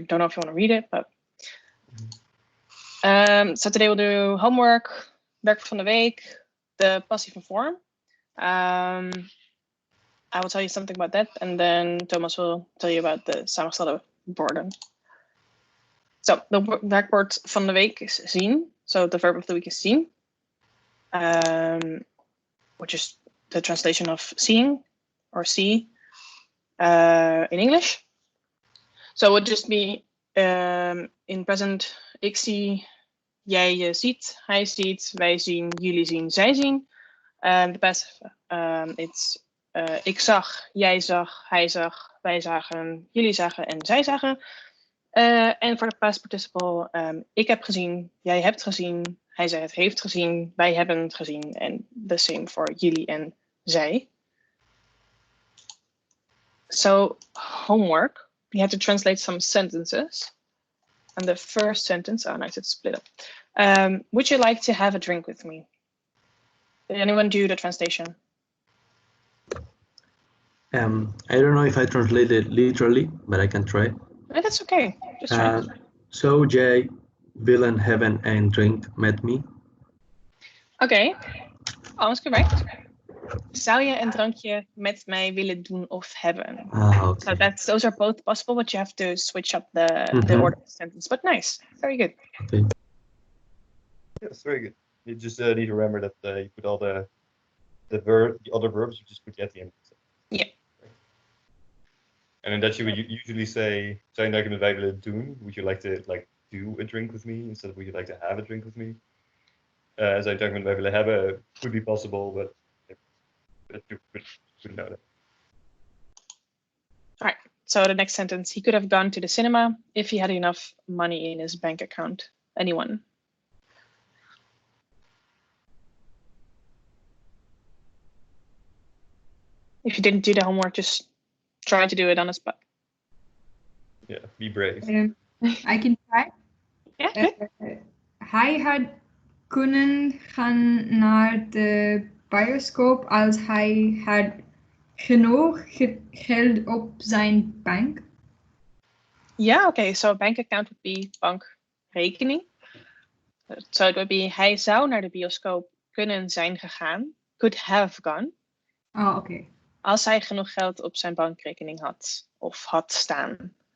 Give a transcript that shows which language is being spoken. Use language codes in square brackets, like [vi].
[en] Don't know if you want to read it, but so today we'll do homework, [nl] werk van de week, [en] the passieve form. I will tell you something about that, and then Thomas will tell you about the [nl] samengestelde woorden. [en] So the [nl] werkwoord van de week [en] is [nl] zien. [en] So the verb of the week is zien, which is the translation of seeing or see in English. So it would just be in present, [nl] ik zie, jij je ziet, hij ziet, wij zien, jullie zien, zij zien. [en] The passive, it's [nl] ik zag, jij zag, hij zag, wij zagen, jullie zagen en zij zagen. En voor de [en] past participle, [nl] ik heb gezien, jij hebt gezien, hij zei het heeft gezien, wij hebben het gezien. En [en] the same [nl] voor jullie en zij. [en] So homework, you have to translate some sentences. And the first sentence, oh nice, it's split up. Would you like to have a drink with me? Did anyone do the translation? I don't know if I translated literally, but I can try. No, that's okay. Just try. [nl] So jij willen hebben een drink met me? [en] Okay, almost correct. [nl] Zou je een drankje met mij willen doen of hebben? [en] Okay. So those are both possible, but you have to switch up the order of the sentence. But nice, very good. Okay. Yes, very good. You just need to remember that you put all the other verbs, you just put at the end. Yeah. And in that you would usually say, [nl] zou je met mij willen doen? [en] Would you like to do a drink with me instead of would you like to have a drink with me? [nl] Zou je met mij willen hebben? [en] Could be possible, but you would know that. All right. So the next sentence: he could have gone to the cinema if he had enough money in his bank account. Anyone? If you didn't do the homework, just try to do it on the spot. Yeah, be brave. I can try. Yeah. [nl] Hij had kunnen gaan naar de bioscoop als hij had genoeg geld op zijn bank. [en] Yeah, okay. So a bank account would be bankrekening. So it would be [nl] hij zou naar de bioscoop kunnen zijn gegaan. [en] Could have gone. Oh, okay. [nl] Als hij genoeg geld op zijn bankrekening had of had staan.